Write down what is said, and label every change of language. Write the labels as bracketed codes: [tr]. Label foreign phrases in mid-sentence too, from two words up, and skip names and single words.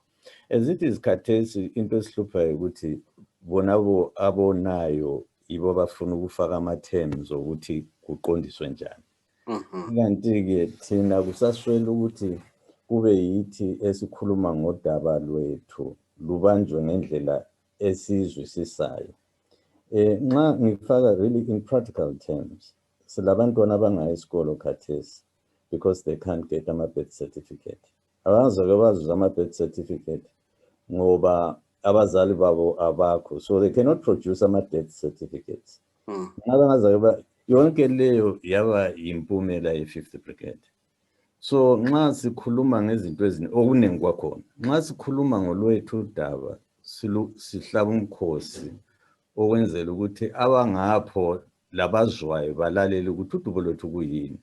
[nd] Ezithi izikhathesi into esihluphayo ukuthi bonabo abonayo ibo bafuna ukufaka ama-terms ukuthi kuqondiswe njani. Kanti-ke thina kusaswela ukuthi kube yithi esikhuluma ngodaba lwethu lubanjwe ngendlela esizwisisayo. Nxa ngifaka [en] really in practical terms, [nd] silabantwana abangaya esikolo khathesi [en] because they can't get ama-birth certificate. [nd] Abazake bazuza [en] ama-birth certificate [nd] ngoba abazali babo abakho, [en] so they cannot produce ama-death certificates. [nd] Yonke leyo yaba impumela ye-5th brigade. So nxa sikhuluma ngezinto okuningi kwakhona, nxa sikhuluma ngolwethu udaba sihlaba umkhosi okwenzela ukuthi abangapho labazwayo balalele ukuthi udubo lwethu kuyini.